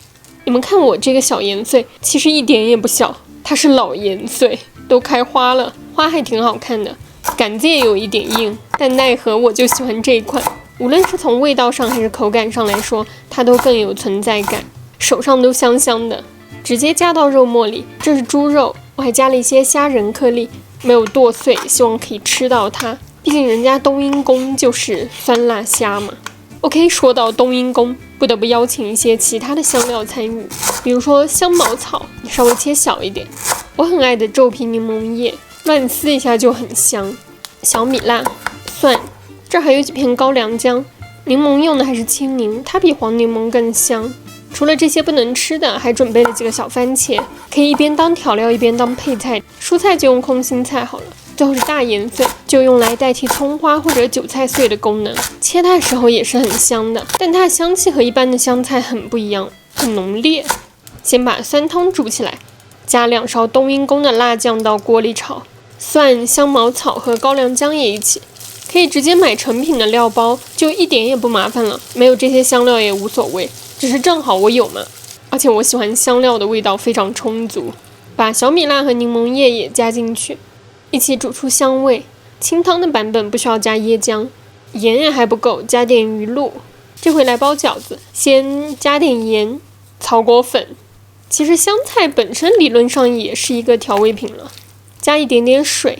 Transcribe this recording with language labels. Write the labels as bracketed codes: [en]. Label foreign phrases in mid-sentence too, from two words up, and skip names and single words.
[zh] 你們看我這個小鹽碎，其實一點也不小，它是老鹽碎，都開花了，花還挺好看的，杆子也有一點硬，但奈何我就喜歡這一款，無論是從味道上還是口感上來說，它都更有存在感，手上都香香的。直接加到肉末裡，這是豬肉，我還加了一些蝦仁顆粒，沒有剁碎，希望可以吃到它，畢竟人家冬陰功就是酸辣蝦嘛。OK， 說到冬陰功，不得不邀請一些其他的香料參與，比如說香茅草，你稍微切小一點，我很愛的皺皮檸檬葉，亂撕一下就很香，小米辣、蒜，這還有幾片高粱薑，檸檬用的還是青檸，它比黃檸檬更香。除了這些不能吃的，還準備了幾個小番茄，可以一邊當調料一邊當配菜。蔬菜就用空心菜好了。最後是大鹽碎，就用來代替蔥花或者韭菜碎的功能。切它的時候也是很香的，但它的香氣和一般的香菜很不一樣，很濃烈。先把酸湯煮起來，加2勺冬陰功的辣醬到鍋裡炒，蒜、香茅草和高粱薑也一起。可以直接買成品的料包，就一點也不麻煩了。沒有這些香料也無所謂，只是正好我有嘛。而且我喜歡香料的味道非常充足。把小米辣和檸檬葉也加進去，一起煮出香味。清湯的版本不需要加椰漿，鹽也還不夠，加點魚露。這回來包餃子，先加點鹽、草果粉。其實香菜本身理論上也是一個調味品了，加一點點水。